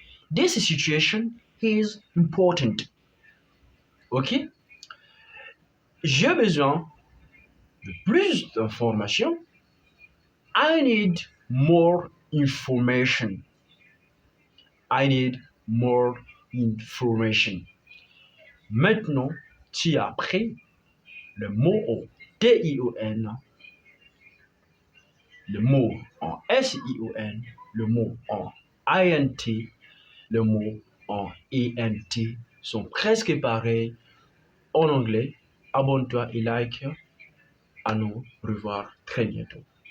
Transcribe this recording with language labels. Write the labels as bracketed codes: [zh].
[en] This situation is important. Ok? [fr] J'ai besoin de plus d'informations. [en] I need more information. I need more information. [fr] Maintenant, tu as appris le mot en T-I-O-N, le mot en S-I-O-N, le mot en I-N-T, le mot en E-N-T sont presque pareils en anglais. Abonne-toi et like. À nous revoir très bientôt.